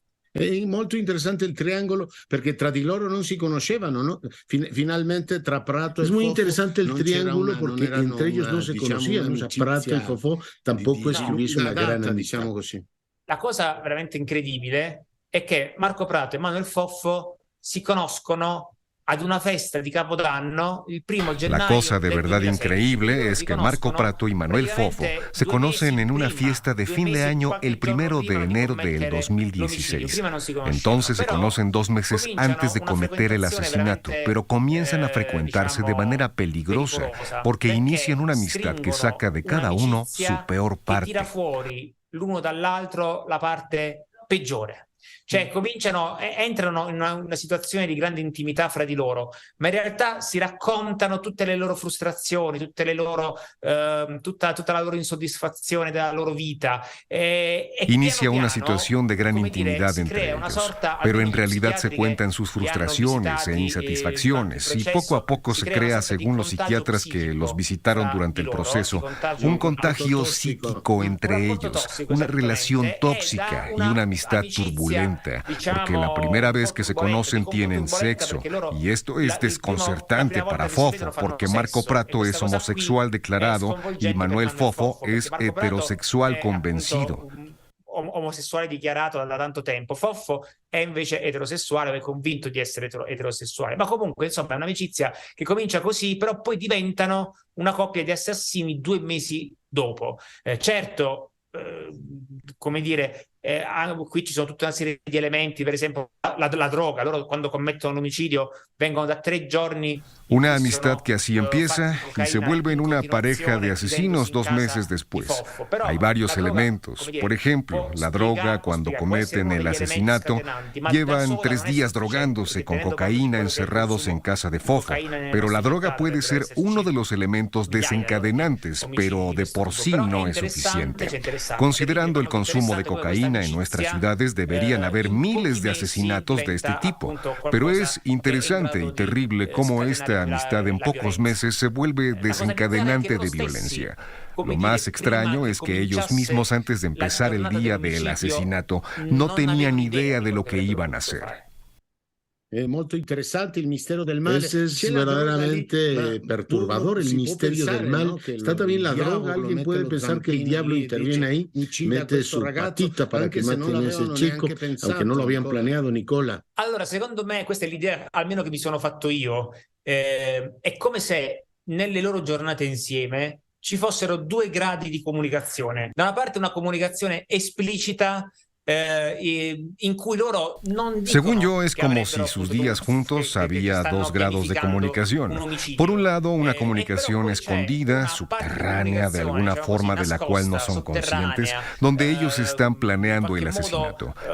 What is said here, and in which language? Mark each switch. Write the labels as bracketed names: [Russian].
[Italian] È molto interessante il triangolo perché tra di loro non si conoscevano, [Spanish] ¿no? [Italian] Finalmente tra Prato e Fofo. [Spanish] Es muy interesante el triángulo porque entre ellos no se conocían. O sea, Prato e Fofo tampoco es que hubiese una gran amistad, [Italian] diciamo così. La cosa veramente incredibile è che Marco Prato e Manuel Fofo si conoscono ad una festa di Capodanno il 1 gennaio. [Spanish] La cosa de verdad increíble es que Marco Prato y Manuel Fofo se conocen en una fiesta de fin de año el 1 de enero del 2016. Entonces se conocen 2 meses antes de cometer el asesinato, pero comienzan a frecuentarse de manera peligrosa porque inician una amistad que saca de cada uno su peor parte. [Italian] Tira fuori l'uno dall'altro la parte peggiore. Cioè entrano in una situazione di grande intimità fra di loro, ma in realtà si raccontano tutte le loro frustrazioni, tutte le loro, tutta la loro insoddisfazione della loro vita. [Spanish] Inicia una situación de gran intimidad entre ellos, pero en realidad se cuentan sus frustraciones e insatisfacciones y poco a poco se crea, según los psiquiatras que los visitaron durante el proceso, un contagio psíquico entre ellos, una relación tóxica y una amistad turbulenta. Porque la primera vez que se conocen tienen sexo, y esto es desconcertante para Fofo, porque Marco Prato es homosexual declarado y Manuel Fofo es heterosexual convencido. [Italian] Omosessuale dichiarato da tanto tempo. Fofo è invece eterosessuale, è convinto di essere eterosessuale, ma comunque insomma è un'amicizia che comincia così, però poi diventano una coppia di assassini 2 mesi dopo. Certo, come dire, qui ci sono tutta una serie di elementi, per esempio la droga. Loro quando commettono un omicidio vengono da 3 giorni. [Spanish] Una amistad que así empieza y se vuelve en una pareja de asesinos 2 meses después. Hay varios elementos. Por ejemplo, la droga, cuando cometen el asesinato, llevan 3 días drogándose con cocaína encerrados en casa de Fofo. Pero la droga puede ser uno de los elementos desencadenantes, pero de por sí no es suficiente. Considerando el consumo de cocaína Argentina, en nuestras ciudades, deberían haber miles de asesinatos de este tipo. Pero es interesante y terrible cómo esta amistad en pocos meses se vuelve desencadenante de violencia. Lo más extraño es que ellos mismos, antes de empezar el día del asesinato, no tenían idea de lo que iban a hacer. Molto interesante el misterio del mal. Ese es verdaderamente perturbador, el misterio del mal. Está también la droga. Alguien puede pensar que el diablo interviene ahí, mete su patita para che maten ese chico, aunque no lo habían planeado, Nicola. [Italian] Allora, secondo me, questa è l'idea, almeno che mi sono fatto io, è come se nelle loro giornate insieme ci fossero due gradi di comunicazione. Da una parte una comunicazione esplicita, in cui loro non [Spanish] Según yo, es como si sus días juntos había dos grados de comunicación. Por un lado, una comunicación escondida, subterránea, de alguna forma de la cual no son conscientes, donde ellos están planeando el asesinato.